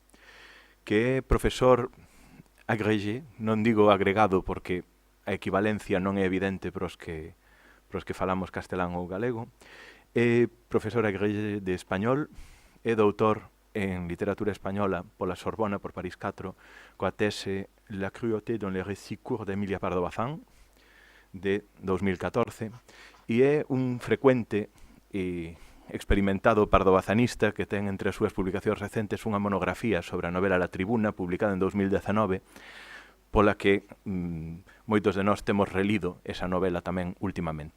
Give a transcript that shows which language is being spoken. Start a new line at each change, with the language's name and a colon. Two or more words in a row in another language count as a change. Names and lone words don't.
Galician: que é profesor agrégé, non digo agregado porque a equivalencia non é evidente para os que falamos castelán ou galego, é profesor agrégé de español, é doutor en literatura española pola Sorbona, por París 4, coa tese La cruauté dans les récits courts d'Emilia Pardo Bazán, de 2014, e é un frecuente e experimentado pardobazanista que ten entre as súas publicacións recentes unha monografía sobre a novela La Tribuna, publicada en 2019, pola que moitos de nós temos relido esa novela tamén últimamente.